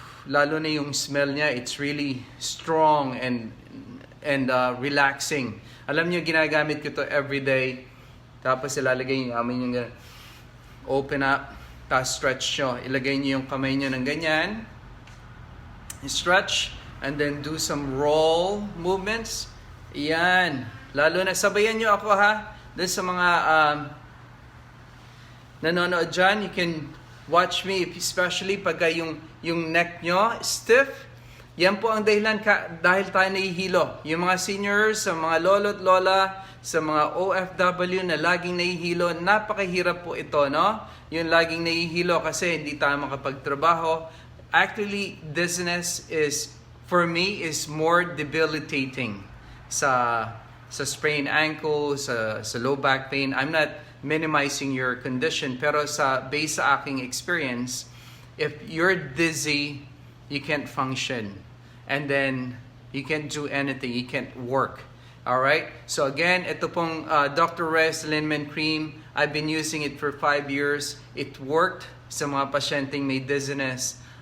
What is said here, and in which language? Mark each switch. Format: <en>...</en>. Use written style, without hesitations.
<tl>Lalo na yung</tl> <en>smell niya, it's really strong and relaxing.</en> <tl>Alam niyo, ginagamit ko to every day. Tapos ilalagay niyo, amin yung ganyan.</tl> <en>Open up,</en> <tl>tapos stretch nyo. Ilagay niyo yung kamay niyo ng ganyan.</tl> <en>Stretch, and then do some roll movements.</en> <tl>Yan. Lalo na, sabayan nyo ako ha. Doon sa mga nanonood dyan,</tl> <en>you can watch me, especially</en> <tl>pagka yung neck nyo stiff. Yan po ang dahilan dahil tayo nahihilo. Yung mga seniors, sa mga lolo't lola, sa mga OFW na laging nahihilo, napakahirap po ito, no? Yung laging nahihilo kasi hindi tayo makapagtrabaho.</tl> <en>Actually, dizziness is, for me, is more debilitating sa sprained ankle, sa low back pain. I'm not minimizing your condition,</en> <tl>pero</tl> <en>based</en> <tl>sa aking</tl> <en>experience, if you're dizzy, you can't function. And then, you can't do anything. You can't work. Alright? So again,</en> <tl>ito pong</tl> <en>Dr. Reyes Liniment Cream. I've been using it for 5 years. It worked</en> <tl>sa mga pasyenteng may</tl> <en>dizziness.</en>